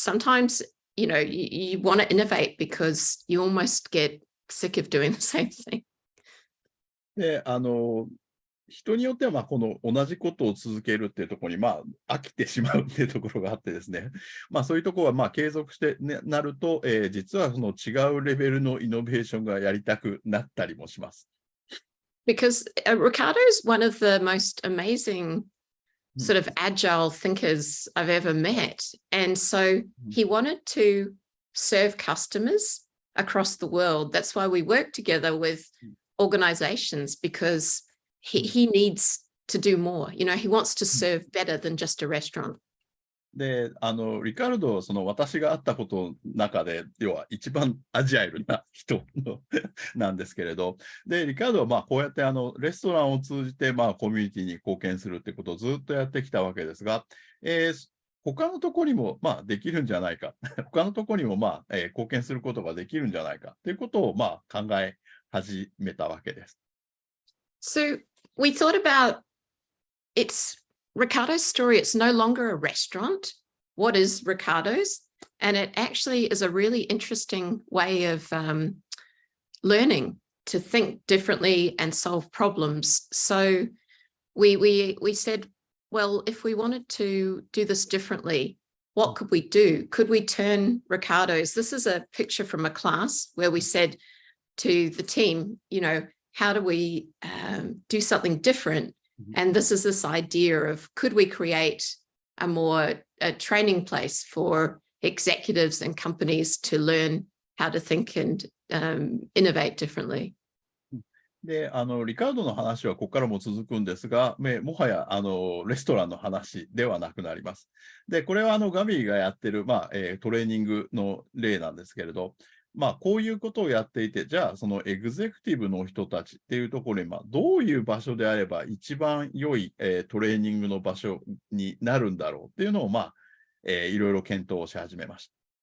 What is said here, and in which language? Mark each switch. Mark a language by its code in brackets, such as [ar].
[en] Sometimes, you want to innovate because you almost get sick of doing the same thing. [ja] で、人によっては、この同じことを続けるっていうところに、飽きてしまうっていうところがあってですね。そういうところは、継続して、なると、実はその違うレベルのイノベーションがやりたくなったりもします。 [en] Because Ricardo is one of the most amazing sort of agile thinkers I've ever met. And so he wanted to serve customers across the world. That's why we work together with organizations, because he needs to do more. He wants to serve better than just a restaurant. [ja] で、リカルド、その私が会ったことの中で、要は一番アジャイルな人なんですけれど、で、リカルドはこうやってレストランを通じてコミュニティに貢献するってことをずっとやってきたわけですが、他のところにもできるんじゃないか、他のところにも貢献することができるんじゃないかということを考え始めたわけです。 [en] So we thought about Ricardo's story. It's no longer a restaurant. What is Ricardo's? And it actually is a really interesting way of learning to think differently and solve problems. So we said, well, if we wanted to do this differently, what could we do? Could we turn Ricardo's? This is a picture from a class where we said to the team, how do we do something different? And this is this idea of, could we create a training place for executives and companies to learn how to think and innovate differently? [ja] で、リカルドの話はここからも続くんですが、もはや、レストランの話ではなくなります。で、これは、ガビーがやってる、トレーニングの例なんですけれど、こういうことをやっていて、じゃあ、そのエグゼクティブの人たちっていうところに、どういう場所であれば一番良い、トレーニングの場所になるんだろうっていうのを、いろいろ検討をし始めました。